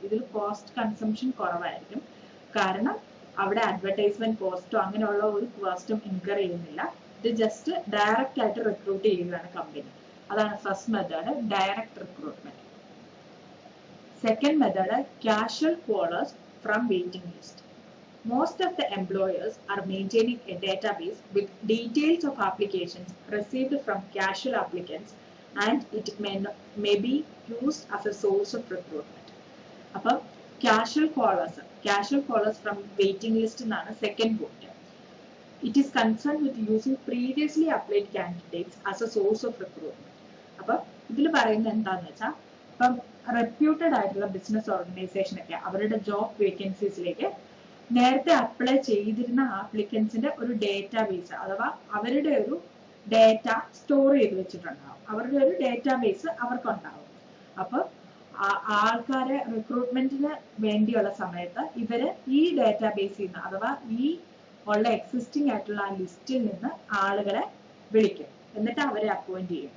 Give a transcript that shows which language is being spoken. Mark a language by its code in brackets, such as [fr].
[ml] ഇതിൽ cost consumption കുറവായിരിക്കും. കാരണം അവിടെ അഡ്വർടൈസ്മെന്റ് കോസ്റ്റോ അങ്ങനെയുള്ള ഒരു കോസ്റ്റും ഇൻകർ ചെയ്യുന്നില്ല. ഇത് ജസ്റ്റ് ഡയറക്റ്റ് ആയിട്ട് റിക്രൂട്ട് ചെയ്യുകയാണ് കമ്പനി. അതാണ് first method, direct recruitment. [en] Second method casual callers from waiting list. Most of the employers are maintaining a database with details of applications received from casual applicants, and it may be used as a source of recruitment. [ml] അപ്പം [en] casual callers from waiting list [ml] എന്നാണ് second point. [en] It is concerned with using previously applied candidates as a source of recruitment. [ml] അപ്പം ഇതിൽ പറയുന്നത് എന്താണെന്ന് വെച്ചാൽ ഇപ്പം reputed ആയിട്ടുള്ള business organisation ഒക്കെ അവരുടെ ജോബ് വേക്കൻസീസിലേക്ക് നേരത്തെ അപ്ലൈ ചെയ്തിരുന്ന ആപ്ലിക്കൻസിന്റെ ഒരു ഡേറ്റാബേസ് അഥവാ അവരുടെ ഒരു ഡേറ്റ സ്റ്റോർ ചെയ്ത് വെച്ചിട്ടുണ്ടാവും. അവരുടെ ഒരു ഡേറ്റാബേസ് അവർക്കുണ്ടാവും. അപ്പൊ ആൾക്കാരെ റിക്രൂട്ട്മെന്റിന് വേണ്ടിയുള്ള സമയത്ത് ഇവര് ഈ ഡേറ്റാബേസിൽ നിന്ന് അഥവാ ഈ ഉള്ള എക്സിസ്റ്റിംഗ് ആയിട്ടുള്ള ആ ലിസ്റ്റിൽ നിന്ന് ആളുകളെ വിളിക്കും, എന്നിട്ട് അവരെ അപ്പോയിന്റ് ചെയ്യും.